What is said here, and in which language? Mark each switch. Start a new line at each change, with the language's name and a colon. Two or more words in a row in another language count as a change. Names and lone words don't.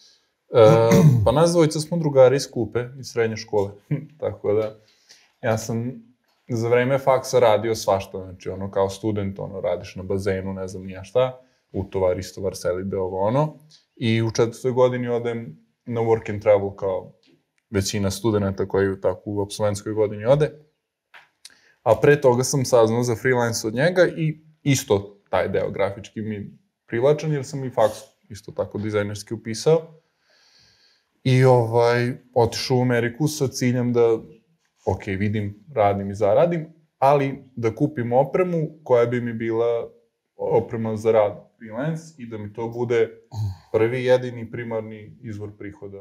Serbian: Pa nas dvojica smo drugari iz Kupe, iz srednje škole. Tako da, ja sam za vreme faksa radio svašta. Znači, kao student, radiš na bazenu, ne znam nija šta, utovar, istovar, selibe, I u 4. godini odem na
English: work and travel
Serbian: kao većina studenta koji tako u apsolventskoj godini ode. A pre toga sam saznao za freelance od njega i isto taj deo grafički mi privlačan jer sam i faks isto tako dizajnerski upisao. I otišao u Ameriku sa ciljem da, ok, vidim, radim i zaradim, ali da kupim opremu koja bi mi bila oprema za rad freelance i da mi to bude prvi, jedini, primarni izvor prihoda.